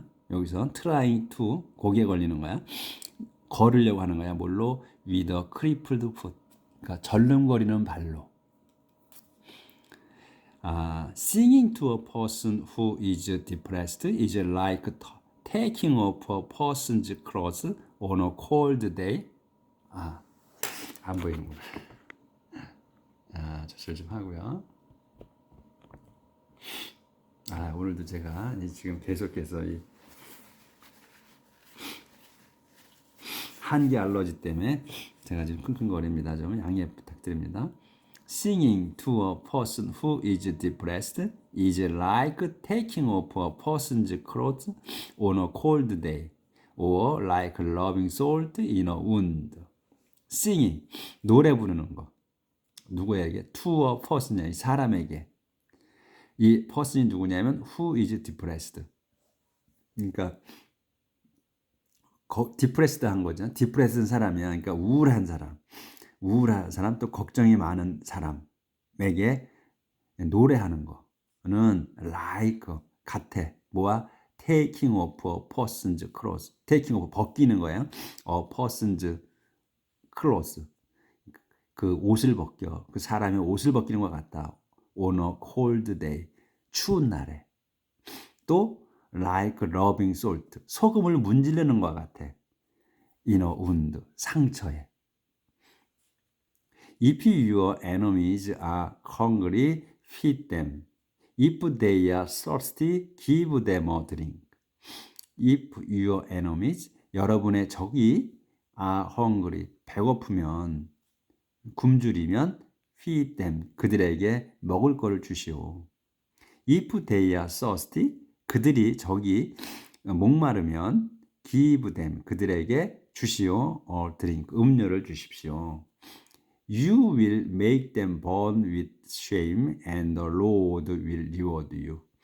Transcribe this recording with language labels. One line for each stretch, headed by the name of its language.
Korean: 여기서
English: trying to
Korean: 고개 걸리는 거야. 걸으려고 하는 거야. 뭘로?
English: with a crippled foot.
Korean: 그러니까 절름거리는 발로.
English: Singing to a person who is depressed is like taking off a person's clothes on a cold day.
Korean: 안 보이는구나. 조절 좀 하고요. 오늘도 제가 지금 계속해서 이 한기 알러지 때문에 제가 지금 끙끙거립니다. 좀 양해 부탁드립니다.
English: Singing to a person who is depressed is like taking off a person's clothes on a cold day, or like rubbing salt in a wound. Singing,
Korean: 노래 부르는 거. 누구에게?
English: To a person,
Korean: 사람에게. 이
English: person이
Korean: 누구냐면
English: who is depressed.
Korean: 그러니까 depressed 한 거죠. depressed 사람이야. 그러니까 우울한 사람, 또 걱정이 많은 사람에게 노래하는 거는 like, 같아. 뭐와?
English: taking off a person's clothes. taking off,
Korean: 벗기는 거예요.
English: a person's clothes.
Korean: 그 옷을 벗겨. 그 사람의 옷을 벗기는 것 같다.
English: on a cold day.
Korean: 추운 날에. 또
English: like rubbing salt.
Korean: 소금을 문지르는 것 같아.
English: in a wound.
Korean: 상처에.
English: If your enemies are hungry, feed them. If they are thirsty, give them a drink. If your enemies,
Korean: 여러분의 적이
English: are hungry,
Korean: 배고프면, 굶주리면
English: feed them,
Korean: 그들에게 먹을 것을 주시오.
English: If they are thirsty,
Korean: 적이 목마르면
English: give them,
Korean: 그들에게 주시오.
English: or drink,
Korean: 음료를 주십시오.
English: You will make them burn with shame and the Lord will reward you.